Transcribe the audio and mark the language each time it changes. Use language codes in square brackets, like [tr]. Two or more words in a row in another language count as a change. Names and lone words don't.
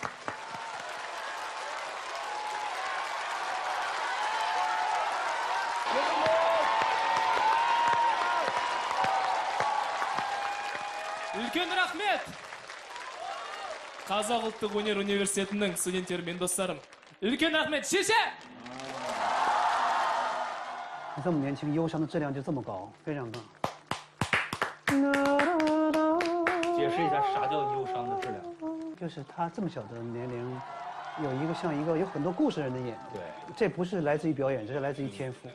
[kk] Үлкен рахмет! Қазақ ұлттық өнер университетінің студенттері мен достарым. Үлкен рахмет, шеше! [zh] 你这么年轻，忧伤的质量就这么高，非常棒。解释一下啥叫忧伤的质量？就是他这么小的年龄，有一个像一个有很多故事的人的演，对，这不是来自于表演，这是来自于天赋。